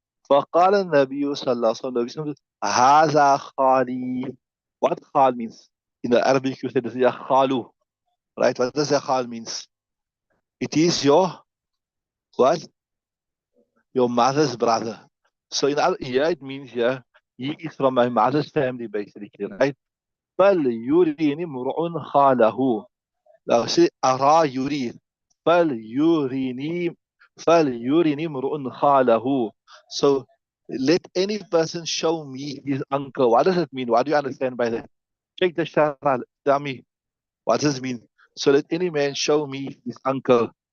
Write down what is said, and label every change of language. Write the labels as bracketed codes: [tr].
[ar] فقال النبي صلى الله عليه وسلم, [en] the Prophet said, [ar] هذا خالي. [en] What khal means? In the Arabic you say this is ya khalu, right? What does ya khal means? It is your what? Your mother's brother. So here it means here, he is from my mother's family basically, right? [ar] فليريني امرؤ خاله. [en] Now say [ar] أرى يريد. فليريني فليريني امرؤ خاله. [en] So let any person show me his uncle. What does it mean? What do you understand by that? Check the Shara. Tell me. What does it mean? So let any man show me his uncle.